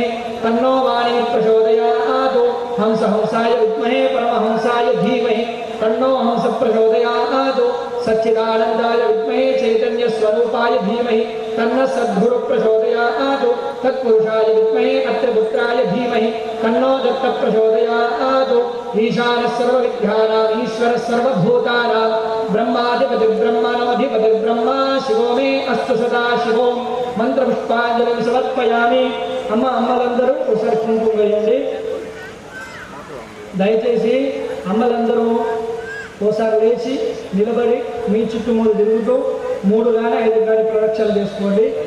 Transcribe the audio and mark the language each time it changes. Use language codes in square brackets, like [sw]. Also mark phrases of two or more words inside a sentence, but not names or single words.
[sa] तन्नो वाणी प्रचोदयात् हंसाय विद्महे परमहंसाय धीमहि तन्नो हंस प्रचोदयात् सच्चिदानन्दाय विद्महे चैतन्यस्वरूपाय धीमहि तन्न सद्गुरु प्रचोदयात् तत्पुरुषाय विद्महे अत्रिपुत्राय धीमहि तन्नो दत्त प्रचोदयात् ईशानः सर्वविद्यानाम् ईश्वरः सर्वभूतानां ब्रह्माधिपतिर्ब्रह्मणोऽधिपतिर्ब्रह्मा शिवो मे अस्तु सदा शिवो मन्त्रपुष्पाञ्जलिं समर्पयामि. [te] అమ్మలందరూ ఒకసారి కుంకుమ వేయండి. దయచేసి అమ్మలందరూ ఓసారి లేచి నిలబడి మీ చుట్టూ 3 తిరుగుతూ 3 కానీ 5 కానీ ప్రదక్షిణలు చేసుకోండి.